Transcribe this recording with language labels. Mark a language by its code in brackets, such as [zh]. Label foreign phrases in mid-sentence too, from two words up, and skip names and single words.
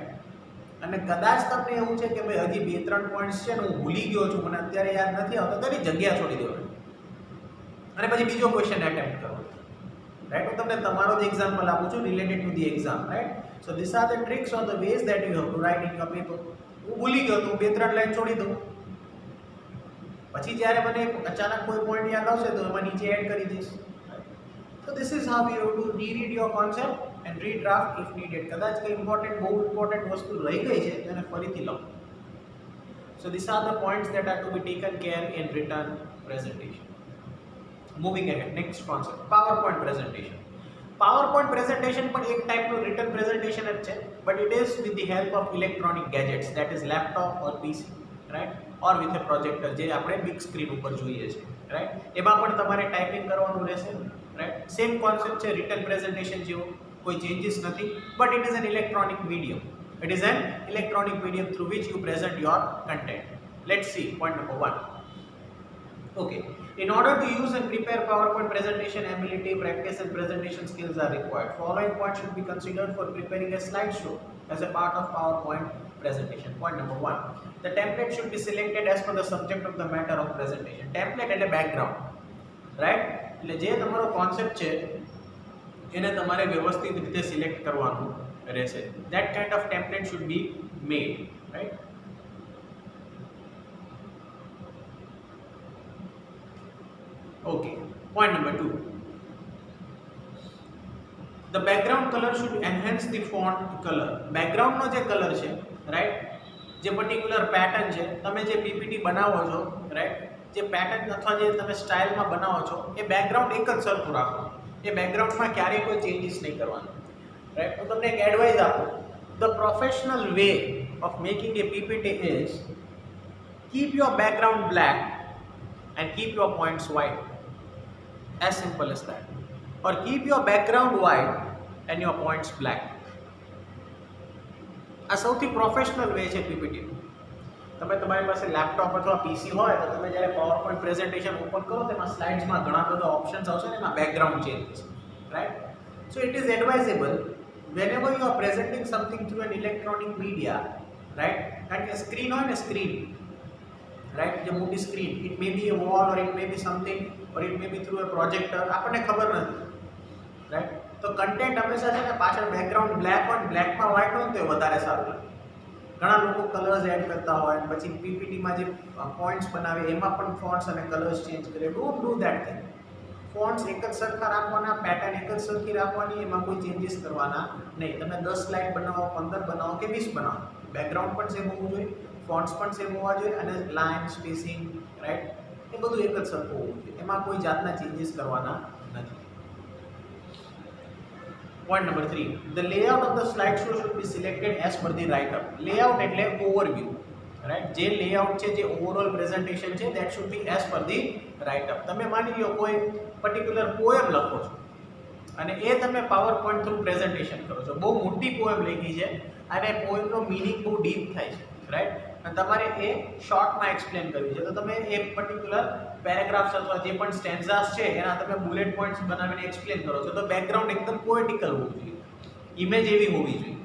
[gu] અને કદાચ તમને એવું છે કે ભાઈ હજી 2-3 પોઈન્ટ્સ છે ને હું ભૂલી ગયો છું, મને અત્યારે યાદ નથી આવતો, તો એની જગ્યા છોડી દેવાની અને પછી બીજો [en] question attempt [gu] કરો, રાઈટ. હું તમને તમારો જ એક્ઝામ્પલ આપું છું [en] related to the exam, [gu] રાઈટ. [en] so these are the tricks or the ways that you have to write in your paper. [gu] હું ભૂલી ગયો તો 2-3 લાઈન છોડી દઉં, પછી જ્યારે મને અચાનક કોઈ પોઈન્ટ યાદ આવશે તો એમાં નીચે એડ કરી દઈશ. [en] So this is how you have to reread your concept and redraft if needed. [gu] કદાચ કંઈ બહુ ઇમ્પોર્ટન્ટ વસ્તુ રહી ગઈ છે તો એને ફરીથી લખો. [en] So these are the points that are to be taken care in written presentation. Moving ahead, next concept, PowerPoint presentation. PowerPoint presentation [gu] પણ એક ટાઈપનું [en] written presentation [gu] જ છે, [en] but it is with the help of electronic gadgets, that is laptop or PC, right, or with a projector, [gu] જે આપણે [en] big screen [gu] ઉપર જોઈએ છે, right. એમાં પણ તમારે ટાઈપિંગ કરવાનું રહેશે, right. [en] same concept [gu] છે [en] written presentation [gu] જેવો, કોઈ ચેન્જીસ નથી, [en] but it is an electronic medium. It is an electronic medium through which you present your content. Let's see point number 1. Okay, in order to use and prepare PowerPoint presentation, ability, practice and presentation skills are required. Following points should be considered for preparing a slideshow as a part of PowerPoint presentation. Point number 1, the template should be selected as per the subject of the matter of presentation. [gu] Template એટલે [en] background, right. [gu] એટલે જે તમારો કોન્સેપ્ટ છે એને તમારે વ્યવસ્થિત રીતે સિલેક્ટ કરવાનું રહેશે. [en] That kind of template should be made, right. Okay, point number 2, the background color should enhance the font color. [gu] background નો જે કલર છે, રાઈટ, જે [en] particular pattern [gu] છે, તમે જે પીપીટી બનાવો છો, રાઈટ, જે પેટર્ન અથવા જે તમે સ્ટાઇલમાં બનાવો છો એ બેકગ્રાઉન્ડ એક જ સરખું રાખો. એ બેકગ્રાઉન્ડમાં ક્યારેય કોઈ ચેન્જીસ નહીં કરવાનું, રાઈટ. હું તમને એક એડવાઇસ આપું. [en] the professional way of making a PPT is keep your background black and keep your points white, as simple as that, or keep your background white and your points black. [gu] આ સૌથી [en] professional way [gu] છે પીપીટી. તમે તમારી પાસે લેપટોપ અથવા પીસી હોય તો તમે જ્યારે [en] PowerPoint presentation [gu] ઓપન કરો તેમાં સ્લાઇડ્સમાં ઘણા બધા ઓપ્શન્સ આવશે ને એમાં [en] background changes, [gu] રાઈટ. [en] so it is advisable whenever you are presenting something through an electronic media, right, and a screen [gu] હોય ને સ્ક્રીન, [en] right, [gu] જે મોટી સ્ક્રીન, [en] it may be a wall or it may be something or it may be through a projector, [gu] આપણને ખબર નથી, રાઈટ. તો કન્ટેન્ટ હંમેશા છે ને પાછળ [en] background black [gu] હોય, બ્લેકમાં વ્હાઇટ હોય તો એ વધારે સારું લાગે. ઘણા લોકો [en] colors add [gu] કરતા હોય, પછી પીપીટીમાં જે પોઈન્ટ્સ બનાવે એમાં પણ ફોન્ટ્સ અને [en] colors change [gu] કરે. [en] don't do that thing. [gu] ફોન્ટ્સ એક જ સરખા રાખવાના, પેટર્ન એક જ સરખી રાખવાની, એમાં કોઈ ચેન્જીસ કરવાના નહીં. તમે 10 સ્લાઇડ બનાવો, 15 બનાવો કે 20 બનાવો, બેકગ્રાઉન્ડ પણ સેમ હોવું જોઈએ, ફોન્ટ્સ પણ સેમ હોવા જોઈએ અને [en] line spacing, right, [gu] એ બધું એક જ સરખું હોવું જોઈએ. એમાં કોઈ જાતના ચેન્જીસ કરવાના નથી. [en] Point number 3, the layout of the slideshow should be selected as per the write-up. [gu] Layout એટલે [en] overview, right. જે layout છે, જે overall presentation છે, that should be as per the write-up. [gu] તમે માની લો કોઈ [en] particular poem [gu] લખો છો અને એ તમે PowerPoint [en] through presentation [gu] કરો છો. બહુ મોટી પોએમ લખી છે અને પોએમનો મીનિંગ બહુ ડીપ થાય છે, રાઈટ, અને તમારે એ શોર્ટમાં એક્સપ્લેન કરવી છે, તો તમે એ [en] particular paragraphs [gu] અથવા જે પણ સ્ટેન્ઝાસ છે એના તમે [en] bullet points [gu] બનાવીને એક્સપ્લેન કરો છો, તો બેકગ્રાઉન્ડ એકદમ પોએટિકલ હોવું જોઈએ, ઇમેજ એવી હોવી જોઈએ.